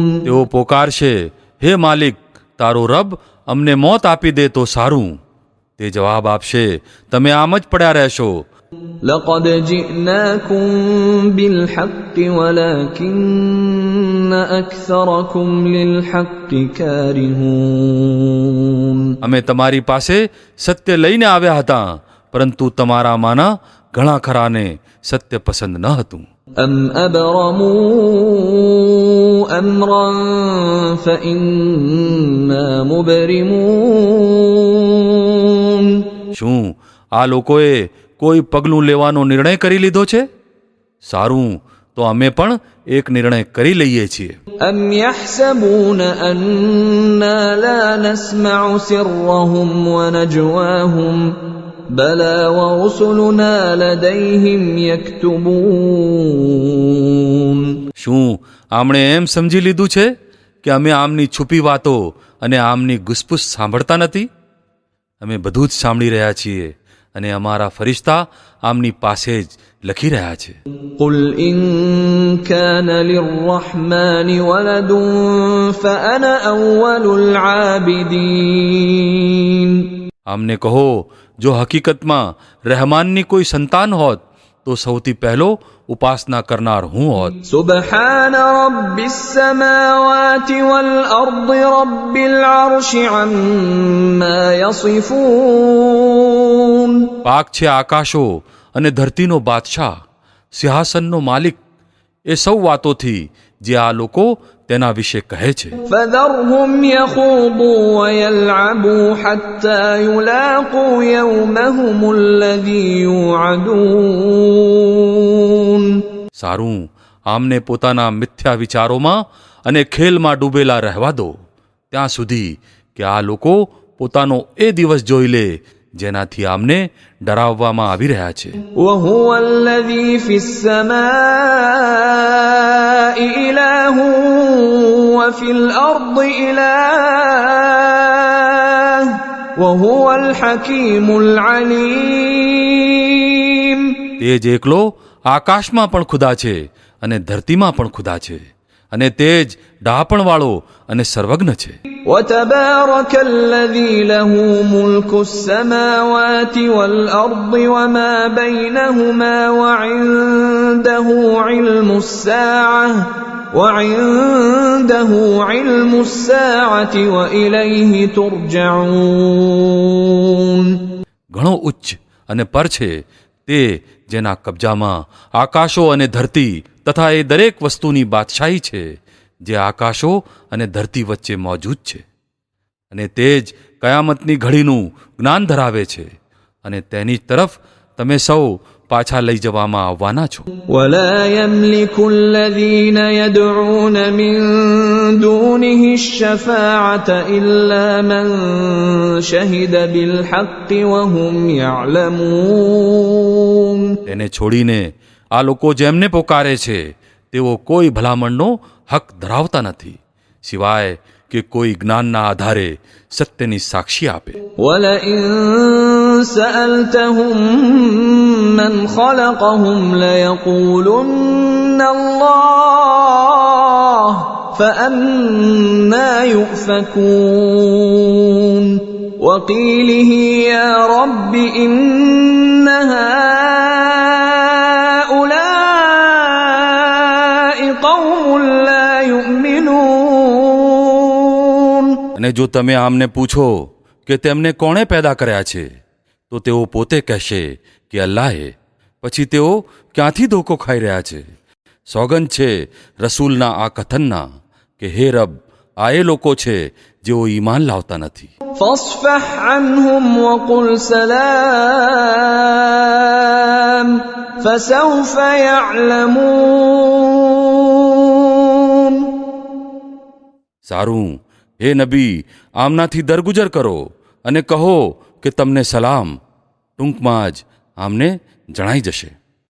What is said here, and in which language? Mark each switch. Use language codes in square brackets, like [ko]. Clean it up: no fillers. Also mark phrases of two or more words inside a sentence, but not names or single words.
[gu] તેઓ પોકારશે, હે માલિક, તારો રબ અમને મોત આપી દે તો સારું. તે જવાબ આપશે, તમે આમ જ પડ્યા રહેશો. [ar] لقد جئناكم بالحق ولكن أكثركم للحق كارهون [gu] અમે તમારી પાસે સત્ય લઈને આવ્યા હતા, પરંતુ તમારામાંના ઘણા ખરાને સત્ય પસંદ ન હતું. [ar] أم أبرموا أمرا فإنا مبرمون [gu] શું આ લોકોએ કોઈ પગલું લેવાનો નિર્ણય કરી લીધો છે? સારું, તો અમે પણ એક નિર્ણય કરી લઈએ છીએ. [ar] أم يحسبون أنا لا نسمع سرهم ونجواهم بلى ورسلنا لديهم يكتبون [gu] શું આમણે એમ સમજી લીધું છે કે અમે આમની છુપી વાતો અને આમની ગુસપુસ સાંભળતા નથી? અમે બધું જ સાંભળી રહ્યા છીએ અને અમારા ફરિશ્તા આમની પાસે જ લખી રહ્યા છે. [ar] قل إن كان للرحمن ولد فأنا أول العابدين [gu] આમને કહો, જો હકીકતમાં રહેમાનની કોઈ સંતાન હોત તો સૌથી પહેલો ઉપાસના કરનાર હું હોત. [ar] سبحان رب السماوات والأرض رب العرش عما يصفون [gu] પાક છે આકાશો અને ધરતીનો બાદશાહ, સિંહાસનનો માલિક, એ સૌ વાતોથી જે આ લોકો તેના વિશે કહે છે. [ar] فذرهم يخوضوا ويلعبوا حتى يلاقوا يومهم الذي يوعدون [gu] સારું, આમને પોતાના મિથ્યા વિચારોમાં અને ખેલમાં ડૂબેલા રહેવા દો ત્યાં સુધી કે આ લોકો પોતાનો એ દિવસ જોઈ લે જેનાથી આમને ડરાવવામાં આવી રહ્યા છે. [ar] وهو الذي في السماء إله وفي الأرض إله وهو الحكيم العليم [gu] તે જ એકલો આકાશમાં પણ ખુદા છે અને ધરતીમાં પણ ખુદા છે, અને તે જ ડહાપણવાળો અને સર્વજ્ઞ છે. [ar] وتبارك الذي له ملك السماوات والأرض وما بينهما وعنده علم الساعة وإليه ترجعون [gu] ઘણો ઉચ્ચ અને પર છે તે જેના કબજામાં આકાશો અને ધરતી તથા એ દરેક વસ્તુની બાદશાહી છે જે આકાશો અને ધરતી વચ્ચે મોજૂદ છે, અને તે જ કયામતની ઘડીનું જ્ઞાન ધરાવે છે, અને તેની તરફ તમે સૌ પાછા લઈ જવામાં આવવાના છો. [ar] ولا يملك الذين يدعون من دونه الشفاعة إلا من شهد بالحق وهم يعلمون [gu] તેને છોડીને આ લોકો જેમને પોકારે છે તેઓ કોઈ ભલામણનો હક ધરાવતા નથી, સિવાય કે કોઈ જ્ઞાનના આધારે સત્યની સાક્ષી આપે. [ar] ولئن سألتهم من خلقهم ليقولن الله فأنا يؤفكون وقيله يا رب إن هؤلاء قوم لا يؤمنون [gu] અને જો તમે આમને પૂછો કે તેમને કોણે પેદા કર્યા છે તો તેઓ પોતે કહેશે કે અલ્લાહે. પછી તેઓ ક્યાંથી ધોકો ખાઈ રહ્યા છે? સોગંદ છે રસૂલના આ કથનના કે હે રબ, આ એ લોકો છે જેઓ ઈમાન લાવતા નથી. [ar] فاصفح عنهم وقل سلام فسوف يعلمون. [gu] સારું, હે નબી, આમનાથી દરગુજર કરો અને કહો કે તમને સલામ. ટૂંકમાં જ આમને જણાઈ જશે.